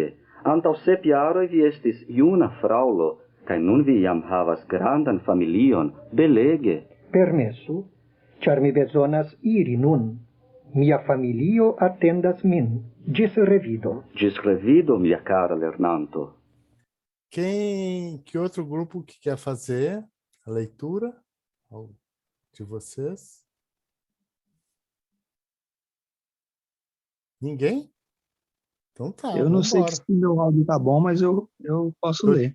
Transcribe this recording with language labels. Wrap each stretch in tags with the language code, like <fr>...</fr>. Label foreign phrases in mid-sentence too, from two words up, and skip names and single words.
<eo>Antaŭ 7 jaroj vi estis juna fraŭlo, kaj nun vi jam havas grandan familion. Belege. Permesu, ĉar mi bezonas iri nun. Mia familio atendas min. Ĝis revido. Ĝis revido, mia cara lernanto.</eo> <pt>Que outro grupo que quer fazer a leitura de vocês? Ninguém? Então tá. Eu não sei se meu áudio tá bom, mas eu posso ler.</pt>